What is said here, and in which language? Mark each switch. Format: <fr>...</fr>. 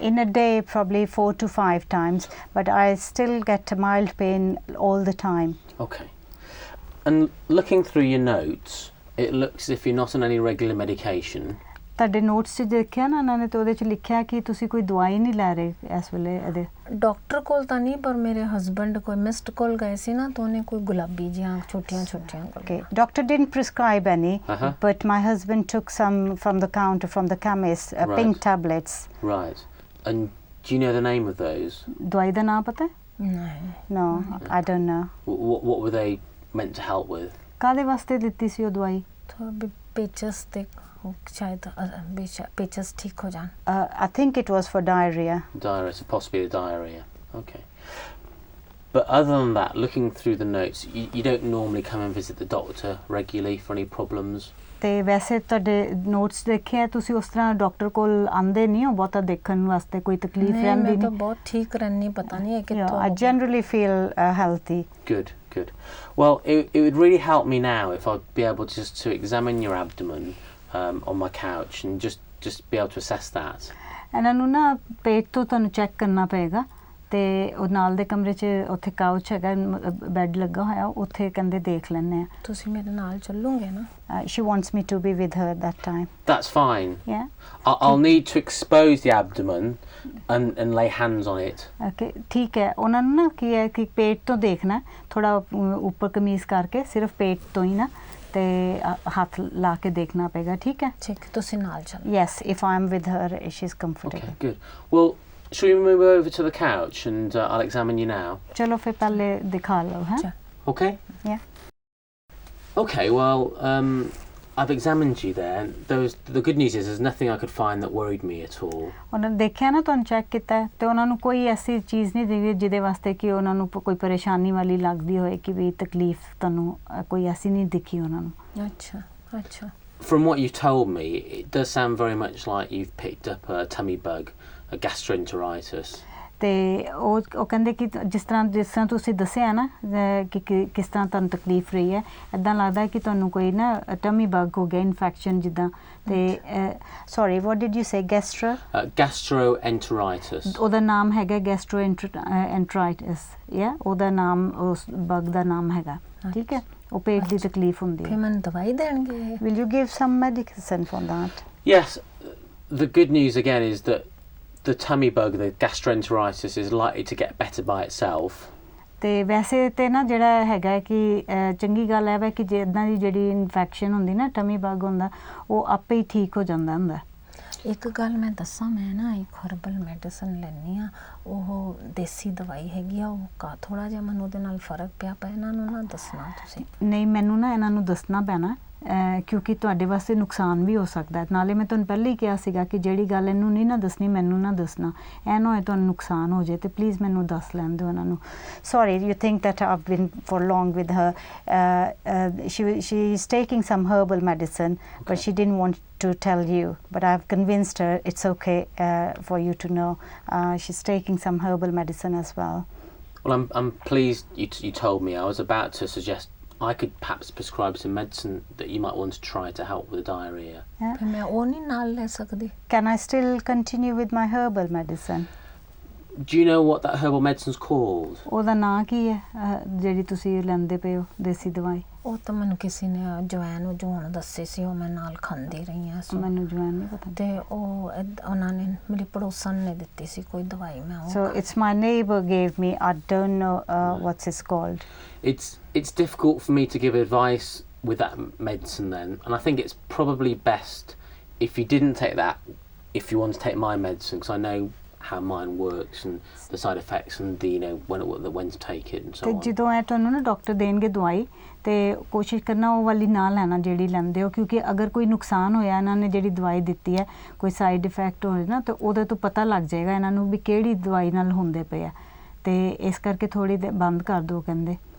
<en>In a day probably 4 to 5 times but I still get mild pain all the time. Okay. And looking through your notes, it looks as if you're not on any regular medication.</en> <pa>ਤੁਹਾਡੇ notes 'ਚ ਦੇਖਿਆ ਨਾ ਉਹਨਾਂ ਨੇ ਤੇ ਉਹਦੇ 'ਚ ਲਿਖਿਆ ਕਿ ਤੁਸੀਂ ਕੋਈ ਦਵਾਈ ਨਹੀਂ ਲੈ ਰਹੇ ਇਸ ਵੇਲੇ ਇਹਦੇ ਡਾਕਟਰ ਕੋਲ ਤਾਂ ਨਹੀਂ ਪਰ ਮੇਰੇ ਹਸਬੰਡ ਕੋਈ ਮਿਸਡ ਕਾਲ ਗਏ ਸੀ ਨਾ ਤਾਂ ਉਹਨੇ ਕੋਈ ਗੁਲਾਬੀ ਜਿਹੀਆਂ ਛੋਟੀਆਂ</pa> <en>Okay, doctor didn't prescribe any but my husband took some from the counter from the chemist pink tablets. Right. And do you know the name of those?</en> <pa>ਦਵਾਈ ਦਾ ਨਾਮ ਪਤਾ ਨਹੀਂ</pa> <en>No, I don't know. What were they meant to help with?</en> <pa>ਕਾਦੇ ਵਾਸਤੇ ਦਿੱਤੀ ਸੀ ਉਹ ਦਵਾਈ ਥੋੜਾ ਪੇਚਸ ਤੇ ਸ਼ਾਇਦ ਪੇਚਸ ਠੀਕ ਹੋ ਜਾਣ</pa> <en>I think it was for diarrhea. Diarrhea, so possibly the diarrhea. Okay. But other than that, looking through the notes, you don't normally come and visit the doctor regularly for any problems?</en> <pa>ਤੇ ਵੈਸੇ ਤੁਹਾਡੇ notes ਦੇਖਿਆ ਤੁਸੀਂ ਉਸ ਤਰ੍ਹਾਂ doctor ਕੋਲ ਆਂਦੇ ਨਹੀਂ ਹੋ ਬਹੁਤਾ ਦੇਖਣ ਵਾਸਤੇ ਕੋਈ ਤਕਲੀਫ ਰਹਿੰਦੀ ਨਹੀਂ ਨਹੀਂ ਮੈਂ ਤਾਂ ਬਹੁਤ ਠੀਕ ਰਹਿਣੀ ਪਤਾ ਨਹੀਂ ਇਹ ਕਿੱਥੋਂ</pa> <en>I generally feel healthy. Good. Well, it would really help me now if I'd be able just to examine your abdomen on my couch and just be able to assess that.</en> <pa>ਇਹਨਾਂ ਨੂੰ ਨਾ ਪੇਟ ਤੋਂ ਤੁਹਾਨੂੰ check ਕਰਨਾ ਪਏਗਾ ਤੇ ਉਹ ਨਾਲ ਦੇ ਕਮਰੇ 'ਚ ਉੱਥੇ ਕਾਊਚ ਹੈਗਾ, ਬੈੱਡ ਲੱਗਾ ਹੋਇਆ, ਉੱਥੇ ਕਹਿੰਦੇ ਦੇਖ ਲੈਂਦੇ ਆ। ਤੁਸੀਂ ਮੇਰੇ ਨਾਲ ਚੱਲੋਗੇ ਨਾ?</pa> <en>She wants me to be with her at that time. That's fine. Yeah. I'll need to expose the abdomen and lay hands on it.</en> <pa>Okay, ਠੀਕ ਹੈ। ਉਹਨਾਂ ਨੂੰ ਨਾ ਕੀ ਹੈ ਕਿ ਪੇਟ ਤੋਂ ਦੇਖਣਾ, ਥੋੜਾ ਉੱਪਰ ਕਮੀਜ਼ ਕਰਕੇ ਸਿਰਫ ਪੇਟ ਤੋਂ ਹੀ ਨਾ ਤੇ ਹੱਥ ਲਾ ਕੇ ਦੇਖਣਾ ਪਏਗਾ, ਠੀਕ ਹੈ? ਠੀਕ, ਤੁਸੀਂ ਨਾਲ ਚੱਲੋ।</pa> <en>Yes, if I'm with her, she's comfortable. Okay, good. Well, shall we move over to the couch and I'll examine you now?</en> <pa>ਚਲੋ ਫਿਰ ਪਹਿਲੇ ਦਿਖਾ ਲਓ, ਹੈ?</pa> <en>Okay. Yeah. Okay, well, I've examined you there. The good news is there's nothing I could find that worried me at all.</en> <pa>ਉਹਨਾਂ ਨੇ ਦੇਖਿਆ ਨਾ, ਤੁਹਾਨੂੰ ਚੈੱਕ ਕੀਤਾ ਤੇ ਉਹਨਾਂ ਨੂੰ ਕੋਈ ਐਸੀ ਚੀਜ਼ ਨਹੀਂ ਦਿਖੀ ਜਿਹਦੇ ਵਾਸਤੇ ਕਿ ਉਹਨਾਂ ਨੂੰ ਕੋਈ ਪਰੇਸ਼ਾਨੀ ਵਾਲੀ ਲੱਗਦੀ ਹੋਏ, ਕਿ ਵੀ ਤਕਲੀਫ ਤੁਹਾਨੂੰ ਕੋਈ ਐਸੀ ਨਹੀਂ ਦਿਖੀ ਉਹਨਾਂ ਨੂੰ। ਅੱਛਾ ਅੱਛਾ।</pa> <en>From what you've told me, it does sound very much like you've picked up a tummy bug, a gastroenteritis.</en> <pa>ਤੇ ਉਹ ਕਹਿੰਦੇ ਕਿ ਜਿਸ ਤਰ੍ਹਾਂ ਤੁਸੀਂ ਦੱਸਿਆ ਨਾ ਕਿ ਕਿਸ ਤਰ੍ਹਾਂ ਤੁਹਾਨੂੰ ਤਕਲੀਫ ਰਹੀ ਹੈ, ਇੱਦਾਂ ਲੱਗਦਾ ਕਿ ਤੁਹਾਨੂੰ ਕੋਈ ਨਾ ਟਮੀ ਬਗ ਹੋ ਗਿਆ, ਇਨਫੈਕਸ਼ਨ ਜਿੱਦਾਂ।</pa> <en>ਤੇ sorry, what did you say? Gastroenteritis.</en> <pa>ਉਹਦਾ ਨਾਮ ਹੈਗਾ ਗੈਸਟਰੋਐਂਟਰਾਈਟਿਸ, ਯਾ ਉਹਦਾ ਨਾਮ ਉਸ ਬਗ ਦਾ ਨਾਮ ਹੈਗਾ, ਠੀਕ ਹੈ? ਉਹ ਪੇਟ ਦੀ ਤਕਲੀਫ ਹੁੰਦੀ ਹੈ। ਫਿਰ ਮੈਨੂੰ ਦਵਾਈ ਦੇਣਗੇ?</pa> <en>Will you give some medicine for that? Yes. The good news again is that the tummy bug, the gastroenteritis, is likely to get better by itself.</en> <pa>ਤੇ ਵੈਸੇ ਤੇ ਨਾ ਜਿਹੜਾ ਹੈਗਾ ਕਿ ਚੰਗੀ ਗੱਲ ਹੈ ਕਿ ਜੇ ਇੱਦਾਂ ਦੀ ਜਿਹੜੀ ਇਨਫੈਕਸ਼ਨ ਹੁੰਦੀ ਨਾ, ਟਮੀ ਬਗ ਹੁੰਦਾ, ਉਹ ਆਪੇ ਹੀ ਠੀਕ ਹੋ ਜਾਂਦਾ ਹੁੰਦਾ। ਇੱਕ ਗੱਲ ਮੈਂ ਦੱਸਾਂ, ਮੈਂ ਨਾ ਇੱਕ ਹਰਬਲ ਮੈਡੀਸਨ ਲੈਂਦੀ ਹਾਂ, ਉਹ ਦੇਸੀ ਦਵਾਈ ਹੈਗੀ ਆ, ਉਹ ਥੋੜ੍ਹਾ ਜਿਹਾ ਮੈਨੂੰ ਉਹਦੇ ਨਾਲ ਫਰਕ ਪਿਆ, ਪਰ ਇਹਨਾਂ ਨੂੰ ਨਾ ਦੱਸਣਾ ਤੁਸੀਂ। ਨਹੀਂ, ਮੈਨੂੰ ਨਾ ਇਹਨਾਂ ਨੂੰ ਦੱਸਣਾ ਪੈਣਾ, ਕਿਉਂਕਿ ਤੁਹਾਡੇ ਵਾਸਤੇ ਨੁਕਸਾਨ ਵੀ ਹੋ ਸਕਦਾ। ਨਾਲੇ ਮੈਂ ਤੁਹਾਨੂੰ ਪਹਿਲਾਂ ਹੀ ਕਿਹਾ ਸੀਗਾ ਕਿ ਜਿਹੜੀ ਗੱਲ ਇਹਨੂੰ ਨਹੀਂ ਨਾ ਦੱਸਣੀ, ਮੈਨੂੰ ਨਾ ਦੱਸਣਾ, ਇਹ ਨਾ ਹੋਏ ਤੁਹਾਨੂੰ ਨੁਕਸਾਨ ਹੋ ਜਾਏ, ਤੇ ਪਲੀਜ਼ ਮੈਨੂੰ ਦੱਸ ਲੈਣ ਦਿਓ ਇਹਨਾਂ ਨੂੰ।</pa> <en>Sorry, you think that I've been for long with her. she is taking some herbal medicine, but she didn't want to tell you, but I've convinced her it's okay for you to know. She's taking some herbal medicine as well. Well, I'm pleased you told me. I was about to suggest I could perhaps prescribe some medicine that you might want to try to help with the diarrhea. Yeah.</en> <pa>ਫਿਰ ਮੈਂ ਉਹ ਨਹੀਂ ਨਾਲ ਲੈ ਸਕਦੀ?</pa> <en>Can I still continue with my herbal medicine? Do you know what that herbal medicine's called?</en> <pa>ਉਹਦਾ ਨਾਂ ਕੀ ਹੈ ਜਿਹੜੀ ਤੁਸੀਂ ਲੈਂਦੇ ਪਏ ਹੋ ਦੇਸੀ ਦਵਾਈ? ਉਹ ਤਾਂ ਮੈਨੂੰ ਕਿਸੇ ਨੇ ਜਵੈਨ ਜੂਣ ਦੱਸੀ ਸੀ, ਉਹ ਮੈਂ ਨਾਲ ਖਾਂਦੀ ਰਹੀ ਹਾਂ। ਮੈਨੂੰ ਜਵੈਨ ਨਹੀਂ ਪਤਾ। ਤੇ ਉਹ ਉਹਨਾਂ ਨੇ ਮੇਰੀ ਪੜੋਸਣ ਨੇ ਦਿੱਤੀ ਸੀ ਕੋਈ ਦਵਾਈ, ਮੈਂ ਉਹ।</pa> <en>So it's my neighbor gave me. I don't know what's it called. It's difficult for me to give advice with that medicine then, and I think it's probably best if you didn't take that, if you want to take my medicine, because I know how mine works and the side effects and the, you know, when to take it and so on.</en> <pa>ਤੇ ਜਦੋਂ ਤੁਹਾਨੂੰ ਨਾ doctor ਦੇਣਗੇ ਦਵਾਈ, ਤੇ ਕੋਸ਼ਿਸ਼ ਕਰਨਾ ਉਹ ਵਾਲੀ ਨਾ ਲੈਣਾ ਜਿਹੜੀ ਲੈਂਦੇ ਹੋ, ਕਿਉਂਕਿ ਅਗਰ ਕੋਈ ਨੁਕਸਾਨ ਹੋਇਆ, ਇਹਨਾਂ ਨੇ ਜਿਹੜੀ ਦਵਾਈ ਦਿੱਤੀ ਹੈ, ਕੋਈ ਸਾਈਡ ਇਫੈਕਟ ਹੋਏ ਨਾ, ਤਾਂ ਉਹਦੇ ਤੋਂ ਪਤਾ ਲੱਗ ਜਾਏਗਾ ਇਹਨਾਂ ਨੂੰ ਵੀ ਕਿਹੜੀ ਦਵਾਈ ਨਾਲ ਹੁੰਦੇ ਪਏ ਆ, ਤੇ ਇਸ ਕਰਕੇ ਥੋੜੀ ਦੇਰ ਬੰਦ ਕਰ ਦਿਓ ਕਹਿੰਦੇ।</pa>